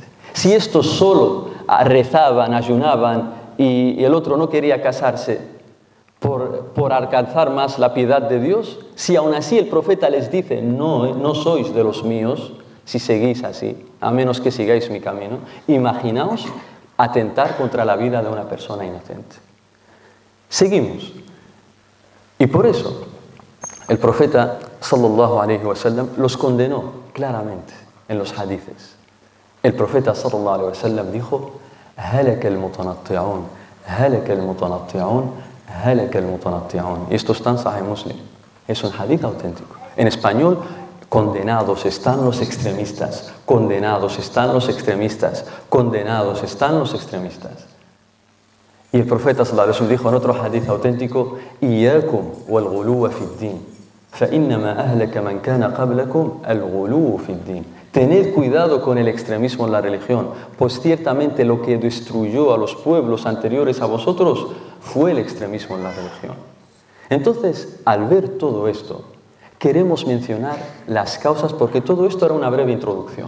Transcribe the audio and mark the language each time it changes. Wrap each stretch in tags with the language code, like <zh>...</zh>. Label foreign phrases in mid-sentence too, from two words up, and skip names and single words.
<es>Si estos solo rezaban, ayunaban y el otro no quería casarse por alcanzar más la piedad de Dios, si aún así el profeta les dice: no sois de los míos si seguís así, a menos que sigáis mi camino, imaginaos atentar contra la vida de una persona inocente. Seguimos. Y por eso el profeta</es> <ar>صلى الله عليه وسلم</ar> <es>los condenó claramente en los hadices. El profeta</es> <ar>صلى الله عليه وسلم dijo: هلك المتنطعون هلك المتنطعون هلك المتنطعون.</ar> <es>Y esto está en Sahih Muslim. Es un hadith auténtico. En español: condenados están los extremistas, condenados están los extremistas, condenados están los extremistas. Y el profeta</es> <ar>صلى الله عليه وسلم</ar> <es>dijo en otro hadith auténtico:</es> <ar>إياكم والغلو في الدين. فإنما أهلك من كان قبلكم الغلو في الدين.</ar> <es>Tened cuidado con el extremismo en la religión, pues ciertamente lo que destruyó a los pueblos anteriores a vosotros fue el extremismo en la religión. Entonces, al ver todo esto, queremos mencionar las causas, porque todo esto era una breve introducción.</es>